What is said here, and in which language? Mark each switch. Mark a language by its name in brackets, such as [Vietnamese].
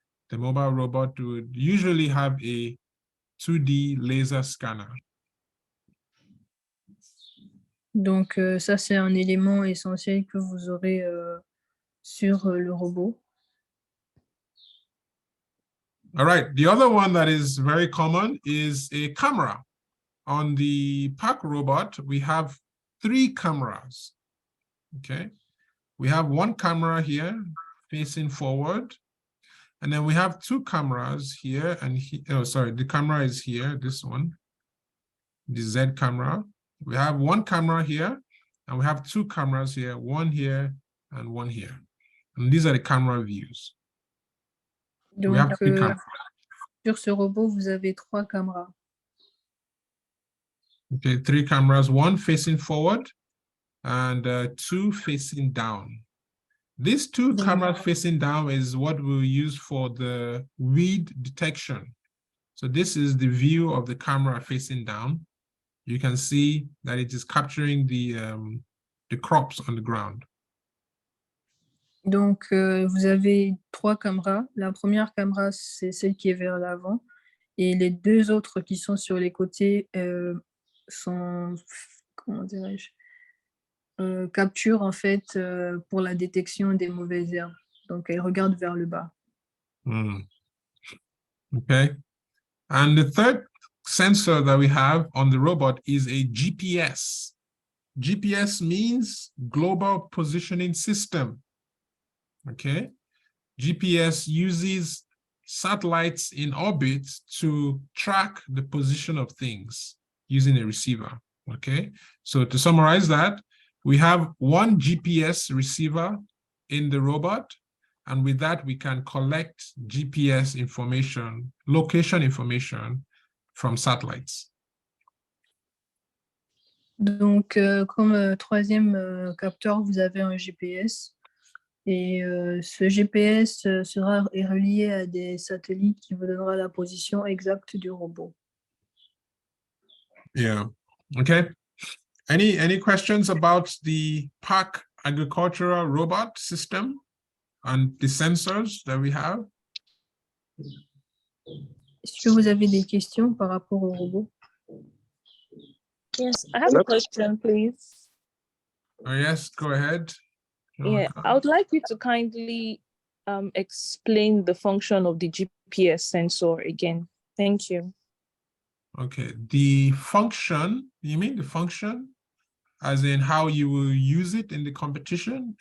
[English] The mobile robot would usually have a 2D laser scanner. [French] Donc, ça, c'est un élément essentiel que vous aurez sur le robot. [English] All right, the other one that is very common is a camera. On the PARC robot, we have 3 cameras, okay? We have one camera here facing forward, and then we have 2 cameras here and oh, sorry, the camera is here, this one, the Z camera. We have one camera here, and we have 2 cameras here, one here and one here. And these are the camera views. [French] Donc, [English] we have 3 cameras. [French] sur ce robot, vous avez 3 caméras. [English] Okay, 3 cameras, one facing forward and 2 facing down. These 2 cameras facing down is what we'll use for the weed detection. So this is the view of the camera facing down. You can see that it is capturing the crops on the ground. [French] Donc, vous avez 3 caméras. La première caméra, c'est celle qui est vers l'avant. Et les 2 autres qui sont sur les côtés sont, comment dirais-je, capturent en fait pour la détection des mauvaises herbes. Donc, elles regardent vers le bas. [English] Okay. And the third sensor that we have on the robot is a GPS. GPS means Global Positioning System. Okay, GPS uses satellites in orbit to track the position of things using a receiver. Okay, so to summarize that, we have one GPS receiver in the robot, and with that we can collect GPS information, location information from satellites. [French] Donc, comme troisième capteur, vous avez un GPS. Et ce GPS sera relié à des satellites qui vous donnera la position exacte du robot. [English] Yeah. Okay. Any questions about the PARC agricultural robot system and the sensors that we have? [French] Est-ce que vous avez des questions par rapport au robot? [English] Yes, I have a question, please. Oh, yes, go ahead. Yeah, I would like you to kindly explain the function of the GPS sensor again? Thank you. Okay, the function, you mean the function as in how you will use it in the competition?